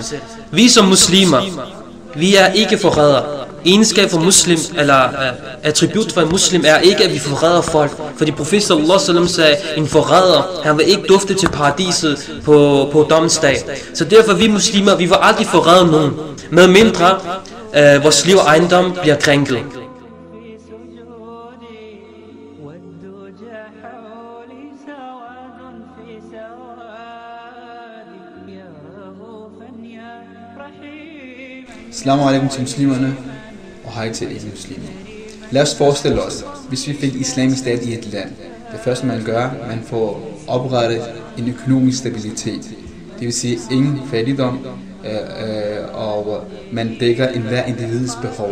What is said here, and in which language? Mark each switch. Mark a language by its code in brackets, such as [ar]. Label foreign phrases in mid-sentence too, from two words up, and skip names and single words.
[da] Vi som muslimer, vi er ikke forrædere. Egenskab for muslim, eller attribut for en muslim, er ikke, at vi forræder folk. Fordi profet [ar] صلى الله عليه وسلم [da] sagde, en forræder, han vil ikke dufte til paradiset på dommens dag. Så derfor vi muslimer, vi vil aldrig forræde nogen, med mindre vores liv og ejendom bliver krænket. [ar] السلام عليكم [da] til muslimerne, og hej til ikke muslimer. Lad os forestille os, hvis vi fik islamisk stat i et land. Det første man gør, man får oprettet en økonomisk stabilitet. Det vil sige ingen fattigdom, og man dækker enhver individs behov.